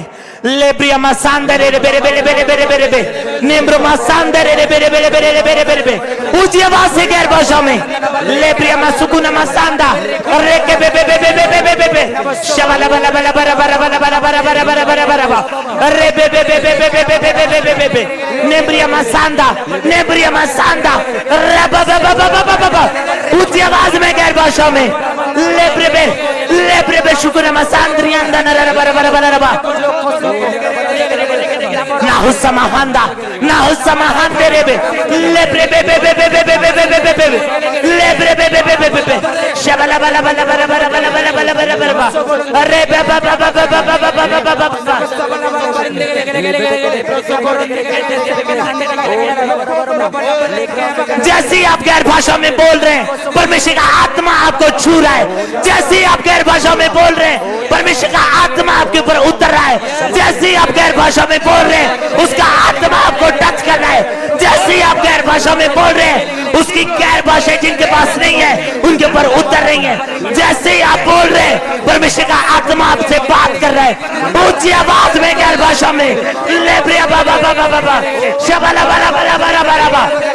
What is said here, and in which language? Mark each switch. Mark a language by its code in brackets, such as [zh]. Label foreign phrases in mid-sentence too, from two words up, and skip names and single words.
[hi] लेब्रिया मसांदरे रे बेरे बेरे बेरे बेरे बेरे बे निम्र मसांदरे रे बेरे बेरे बेरे बेरे बेरे बे ऊंची आवाज से गैर भाषा में लेब्रिया मसुकुना मसांदा रे के बे बे बे बे बे बे बे बे शबला बला बला बरा बरा बरा बरा बरा बरा बरा बरा बरा बरा रे बे बे बे बे बे बे बे बे बे बे बे बे निम्रिया मसांदा रे बा बा बा बा बा बा ऊंची आवाज में गैर भाषा में लेब्रे बे शुकुना मसांद्रिया अंदर बरा बरा बरा बरा बरा ना हुस्सा महांदे रे बे लेब्रे बे बे बे बे बे बे बे बे बे बे लेब्रे बे बे बे बे बे बे शबला बला बला बला बला बला बला बला बला बला अरे बा बा बा बा बा बा बा बा बा बा जैसे आप गैर भाषा में बोल रहे हैं परमेश्वर का आत्मा आपको छू रहा है। जैसे आप गैर भाषा में बोल रहे हैं परमेश्वर का आत्मा आपके ऊपर उतर रहा है। जैसे आप गैर भाषा में बोल रहे हैं उसका आत्मा आपको टच कर रहा है। जैसे आप गैर भाषा में बोल रहे हैं उसकी गैर भाषा जिनके पास नहीं है उनके ऊपर उतर रही है। जैसे आप बोल रहे हैं परमेश्वर का आत्मा आपसे बात कर रहा है ऊंची आवाज में गैर भाषा में लेब्रिया बाबा बाबा बाबा शबला बला बला बला बला बा